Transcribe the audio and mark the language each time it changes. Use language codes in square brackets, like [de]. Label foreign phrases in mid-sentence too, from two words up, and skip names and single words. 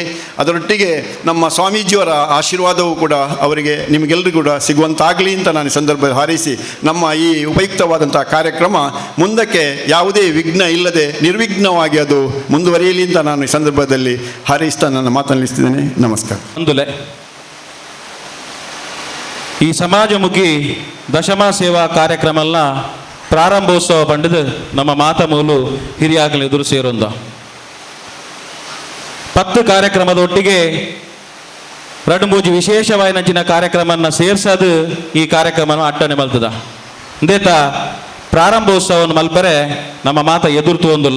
[kn] ಅದರೊಟ್ಟಿಗೆ ನಮ್ಮ ಸ್ವಾಮೀಜಿಯವರ ಆಶೀರ್ವಾದವೂ ಕೂಡ ಅವರಿಗೆ, ನಿಮಗೆಲ್ಲರಿಗೂ ಕೂಡ ಸಿಗುವಂತಾಗಲಿ ಅಂತ ನಾನು ಈ ಸಂದರ್ಭದಲ್ಲಿ ಹಾರೈಸಿ, ನಮ್ಮ ಈ ಉಪಯುಕ್ತವಾದಂಥ ಕಾರ್ಯಕ್ರಮ ಮುಂದಕ್ಕೆ ಯಾವುದೇ ವಿಘ್ನ ಇಲ್ಲದೆ ನಿರ್ವಿಘ್ನವಾಗಿ ಅದು ಮುಂದುವರಿಯಲಿ ಅಂತ ನಾನು ಈ ಸಂದರ್ಭದಲ್ಲಿ ಹಾರೈಸ್ತಾ ನನ್ನ ಮಾತನಾಡಿಸ್ತಿದ್ದೇನೆ. ನಮಸ್ಕಾರ. [tcy] ಈ ಸಮಾಜಮುಖಿ ದಶಮ ಸೇವಾ ಕಾರ್ಯಕ್ರಮಲ್ಲ ಪ್ರಾರಂಭೋತ್ಸವ ಪಂಡದು ನಮ್ಮ ಮಾತಮೂಲು ಹಿರಿಯಾಗಲು ಎದುರು ಸೇರೊಂದ 10 ಕಾರ್ಯಕ್ರಮದೊಟ್ಟಿಗೆ 2-3 ವಿಶೇಷವಾದ ಕಾರ್ಯಕ್ರಮವನ್ನು ಸೇರ್ಸೋದು ಈ ಕಾರ್ಯಕ್ರಮವನ್ನು ಅಟ್ಟನೆ ಮಲ್ತದ ಇಂದೇತ ಪ್ರಾರಂಭೋತ್ಸವವನ್ನು ಮಲ್ಪರೆ ನಮ್ಮ ಮಾತ ಎದುರ್ತು ಒಂದಿಲ್ಲ.